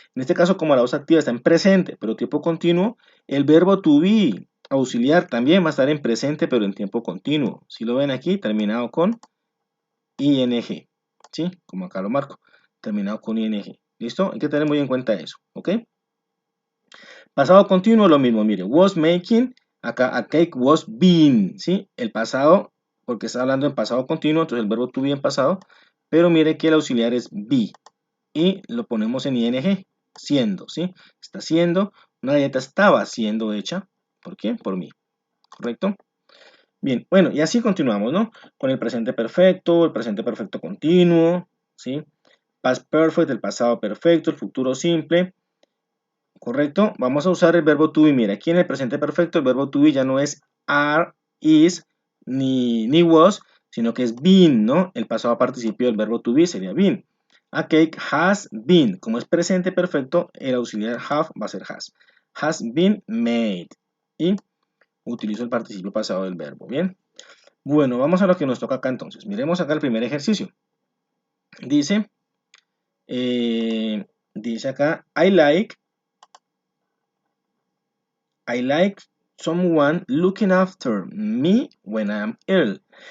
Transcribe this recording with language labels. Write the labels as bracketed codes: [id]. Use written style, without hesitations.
[es] En este caso, como la voz activa está en presente, pero tiempo continuo, el verbo to be auxiliar también va a estar en presente, pero en tiempo continuo. Si lo ven aquí, terminado con ing, ¿sí? Como acá lo marco, terminado con ing. ¿Listo? Hay que tener muy en cuenta eso, ¿ok? Pasado continuo lo mismo, mire, [en] was making, [es] acá [en] a cake was being, [es] ¿sí? El pasado, porque está hablando en pasado continuo, entonces el verbo to be en pasado, pero mire que el auxiliar es be, y lo ponemos en ing, siendo, ¿sí? Está siendo, una galleta estaba siendo hecha, ¿por qué? Por mí, ¿correcto? Bien, bueno, y así continuamos, ¿no? Con el presente perfecto continuo, ¿sí? Past perfect, el pasado perfecto, el futuro simple, ¿correcto? Vamos a usar el verbo to be. Mira, aquí en el presente perfecto el verbo to be ya no es are, is, ni was, sino que es been, ¿no? El pasado participio del verbo to be sería been. [en] A cake has been. [es] Como es presente perfecto, el auxiliar have va a ser has. [en] Has been made. [es] Y utilizo el participio pasado del verbo, ¿bien? Bueno, vamos a lo que nos toca acá entonces. Miremos acá el primer ejercicio. Dice, dice acá, [en] I like someone looking after me when I'm ill.